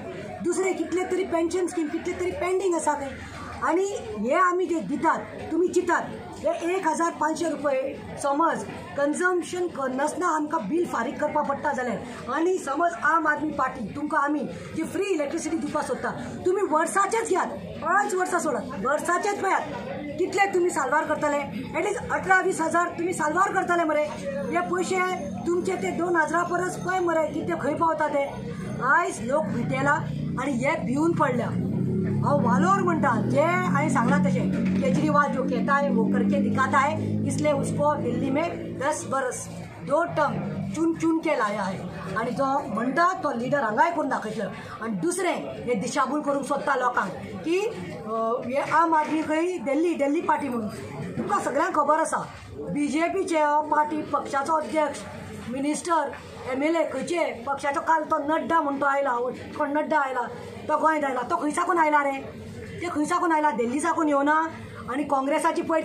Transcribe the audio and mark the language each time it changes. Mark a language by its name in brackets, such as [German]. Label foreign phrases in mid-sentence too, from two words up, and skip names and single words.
[Konkani] दुसरे कितले तरी [English] pension scheme [Konkani] कितले तरी पेंडींग आसा खंय, आनी हे आमी जे दितात तुमी चिंतात हे 1,500 रुपये समज कन्जम्पशन नसना आमकां बील फारीक करपा पडटा जाल्यार, आनी समज आम आदमी पार्टी तुमकां आमी जी [English] free electricity [Konkani] दिवपाक सोदता, तुमी वर्साचेच घेयात, 5 वर्सां सोडात, वर्साचेच पळयात कितले तुमी साल्वार करतले। एटलीस्ट 18-20 तुमी साल्वार करतले मरे। हे पयशे तुमचे ते 2,000 परस पळय मरे कितें खंय पावता ते। आयज लोक भिटेला आनी हे भिवन पडल्या। हांव वालोर म्हणटा, जे हांवें सांगलां तशें, [Hindi] केजरीवाल जो कहता है वो करके दिखाता है, इसलिए उसको दिल्ली में 10 बरस 2 टर्म चुन चुन के लाया है। [Konkani] आनी जो म्हणटा तो लिडर हांगाय करून दाखयतलो। आनी दुसरें हे दिशाभूल करूंक सोदता लोकांक की हे आम आदमी खंय दिल्ली पार्टी म्हणून। तुमकां सगळ्यांक खबर आसा BJPचे पार्टी पक्षाचो अध्यक्ष मिनिस्टर MLA खंयचे पक्षाचो काल तो नड्डा म्हणून तो आयला कोण नड्डा आयला तो गोंयांत आयला तो खंय साकून आयला रे ते खंय साकून आयला दिल्ली साकून येवना आनी काँग्रेसाची पळय